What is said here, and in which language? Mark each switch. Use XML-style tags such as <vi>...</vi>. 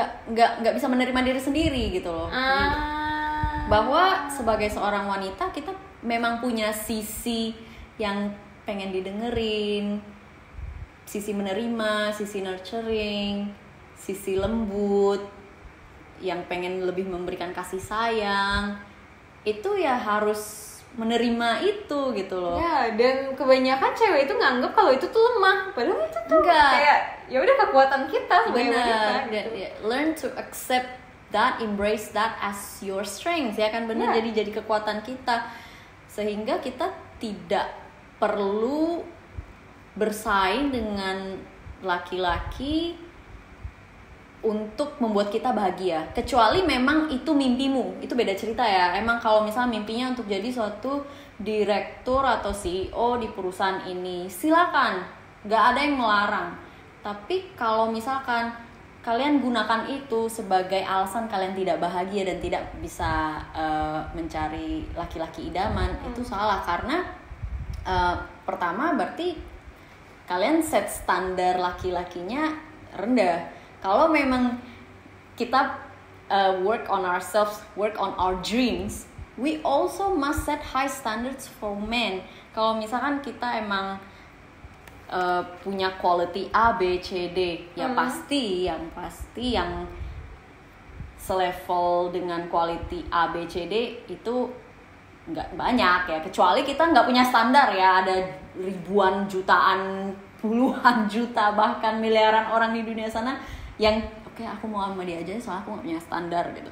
<id>nggak bisa menerima diri sendiri gitu loh. Bahwa sebagai seorang wanita kita memang punya sisi yang pengen didengerin, sisi menerima, sisi nurturing, sisi lembut, yang pengen lebih memberikan kasih sayang. Itu ya harus menerima itu gitu loh. Ya, dan kebanyakan cewek itu nganggep kalau itu tuh lemah, padahal itu tuh kayak ya udah kekuatan kita sebagai wanita gitu.</id> <en>Learn to accept that, embrace that as your strength,</en> <id>ya kan, benar. Jadi kekuatan kita sehingga kita tidak perlu bersaing dengan laki-laki untuk membuat kita bahagia, kecuali memang itu mimpimu, itu beda cerita ya. Emang kalau misalnya mimpinya untuk jadi suatu direktur atau CEO di perusahaan ini, silakan, nggak ada yang melarang. Tapi kalau misalkan kalian gunakan itu sebagai alasan kalian tidak bahagia dan tidak bisa mencari laki-laki idaman, itu salah. Karena pertama berarti kalian set standar laki-lakinya rendah. Kalau memang kita</id> <en>work on ourselves, work on our dreams, we also must set high standards for men.</en> <id>Kalau misalkan kita emang punya quality A, B, C, D, ya pasti yang selevel dengan quality A, B, C, D itu nggak banyak ya. Kecuali kita nggak punya standar ya, ada ribuan, jutaan, puluhan juta, bahkan miliaran orang di dunia sana yang oke, aku mau sama dia aja soalnya aku gak punya standar gitu.</id>